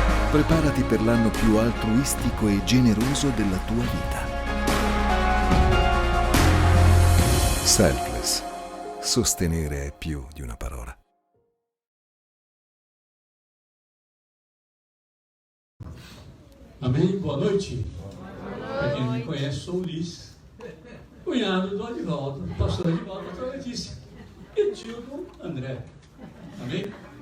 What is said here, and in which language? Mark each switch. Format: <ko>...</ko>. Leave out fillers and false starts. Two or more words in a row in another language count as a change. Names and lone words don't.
<it>Preparati per l'anno più altruistico e generoso della tua vita. Selfless. Sostenere è più di una parola.</it> <pt>Amém? Boa noite. Para quem não me conhece, sou o Ulisses, cunhado do Adivaldo, do pastor Adivaldo, pastor Letícia, e tio do André. Amém?</pt>